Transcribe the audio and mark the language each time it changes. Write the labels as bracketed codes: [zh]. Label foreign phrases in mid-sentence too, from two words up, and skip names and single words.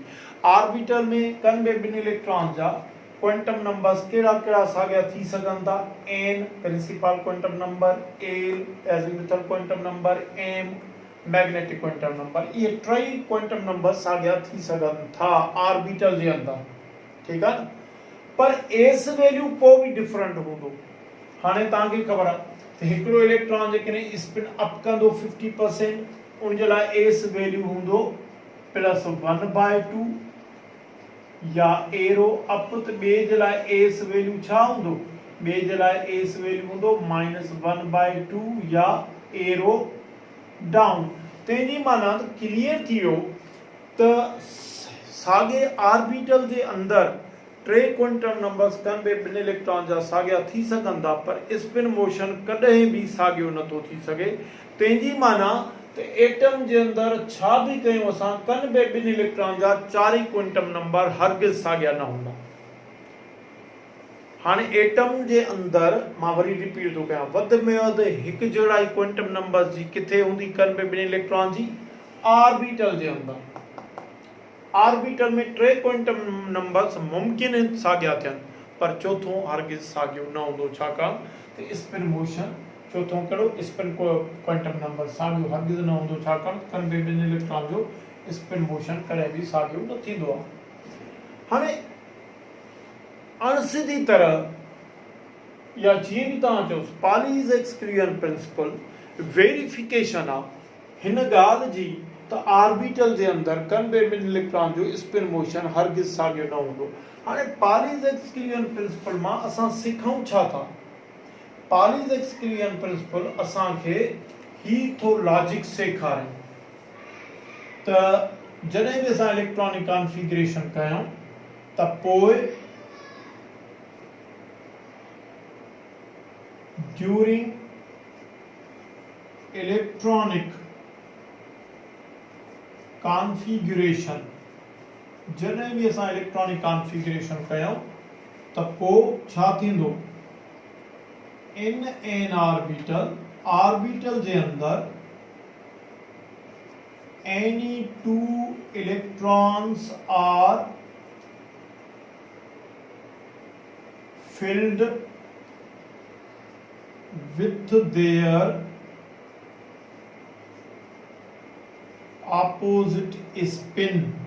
[sd] ऑर्बिटल में कन बि ॿिनि इलेक्ट्रॉन जा [en] quantum numbers [sd] कहिड़ा कहिड़ा साॻिया थी सघनि था? n [en] principal quantum number, [sd] l [en] azimuthal quantum number, [sd] m [en] magnetic quantum number. [sd] ये टई [en] quantum number [sd] साॻिया थी सघनि था ऑर्बिटल जे अंदर, [hi] ठीक है। [sd] पर [en] s value [hi] को भी [sd] डिफरेंट हूंदो। हाणे तव्हांखे ख़बर आहे त हिकिड़ो इलेक्ट्रॉन जेकॾहिं [en] spin up [sd] कंदो 50%, उन जे लाइ [en] s value [sd] हूंदो +1/2, या [en] arrow up [sd] त ॿिए जे लाइ [en] s value [sd] छा हूंदो? ॿिए जे लाइ [en] s value [sd] हूंदो -1/2 या [en] arrow down. [sd] तंहिंजी माना क्लियर थी वियो त साॻे ऑर्बिटल जे अंदर 3 [en] quantum numbers [sd] कन बि ॿिनि इलेक्ट्रॉन जा साॻिया थी सघनि था, पर [en] spin motion [sd] कॾहिं बि साॻियो नथो थी सघे। तंहिंजी माना त एटम जे अंदर छा बि कयूं असां, कन बि ॿिनि इलेक्ट्रॉन जा चारई [en] quantum number [sd] हरगिज़ साॻिया न हूंदा। हाणे एटम जे अंदर मां वरी रिपीट थो कयां, वध में वधि हिकु जहिड़ाई [en] quantum numbers [sd] जी किथे हूंदी? कन बि ॿिनि इलेक्ट्रॉन जी ऑर्बिटल जे अंदर। ऑर्बिटल में 3 [en] quantum numbers [sd] मुमकिन आहिनि साॻिया थियनि, पर चौथों हरगिज़ साॻियो न हूंदो। छाकाणि त [en] spin motion, [sd] चौथों कहिड़ो? [en] spin quantum number [sd] साॻियो हरगिज़ न हूंदो, छाकाणि कन बि ॿिनि इलेक्ट्रॉन जो [en] spin motion [sd] कॾहिं बि साॻियो न थींदो आहे। हाणे अणसिधी तरह या जीअं बि तव्हां चओ, [en] Pauli's exclusion principle verification [sd] आहे हिन ॻाल्हि जी त ऑर्बिटल जे अंदर कन बि ॿिनि इलेक्ट्रॉन जो [en] spin motion [sd] हरगिज़ साॻियो न हूंदो। हाणे [en] Pauli's exclusion principle [sd] मां असां सिखूं छा था? [en] Pauli's exclusion principle [sd] असांखे ही थो लॉजिक सेखारे त जॾहिं बि असां [en] electronic configuration [sd] कयूं त पोइ [en] during electronic configuration, [sd] जॾहिं बि असां [en] electronic configuration [sd] कयूं त पोइ छा थींदो? [en] in an orbital [sd] जे अंदर [en] any 2 electrons are filled with their opposite spin।